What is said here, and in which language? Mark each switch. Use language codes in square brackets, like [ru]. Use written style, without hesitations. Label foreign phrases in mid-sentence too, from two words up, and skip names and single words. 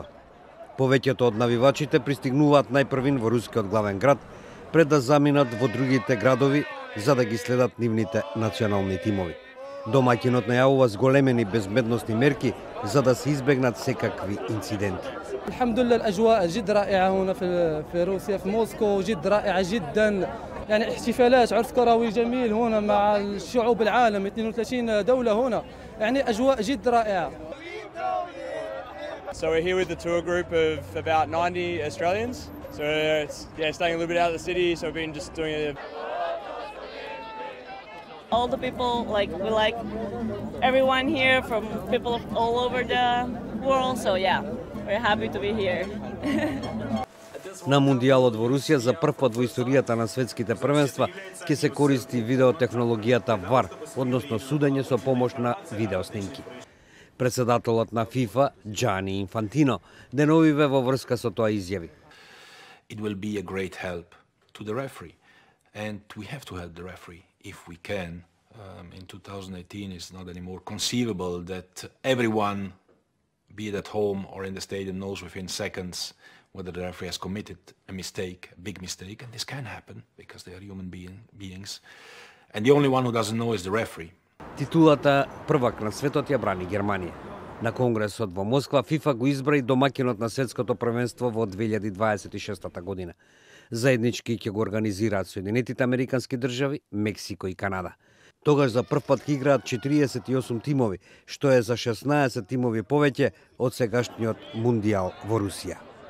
[mk] Повеќето од навивачите пристигнуваат најпрвин во рускиот главен град, пред да заминат во другите градови за да ги следат нивните национални тимови. Домаќинот најавува зголемени безбедносни мерки за да се избегнат секакви инциденти. [ar] الحمد لله الأجواء جد رائعة هنا في روسيا في موسكو جد رائعة جدا يعني احتفالات عرس كروي جميل هنا مع الشعوب العالم 32 دولة هنا يعني أجواء جد رائعة. [en] So we're here with the tour group of about 90 Australians. So staying a little bit out of the city. So we've been just doing it. All the people, we like everyone here from people all over the world. So yeah, we're happy to be here. [mk] На Мундијалот во Русија за прв пат во историјата на светските првенства ќе се користи видеотехнологијата VAR, односно судење со помош на видеоснимки. Председателот на ФИФА Џани Инфантино деновиве во врска со тоа изјави. [en] It will be a great help to the referee, and we have to help the referee if we can. In 2018, it's not anymore conceivable that everyone, be it at home or in the stadium, knows within seconds whether the referee has committed a mistake, a big mistake, and this can happen because they are human beings. And the only one who doesn't know is the referee. [mk] Титулата првак на светот ја брани Германија. На конгресот во Москва ФИФА го избра и домаќинот на светското првенство во 2026 година. Заеднички ќе го организираат Соединетите Американски држави, Мексико и Канада. Тогаш за прв пат играат 48 тимови, што е за 16 тимови повеќе од сегашниот Мундијал во Русија.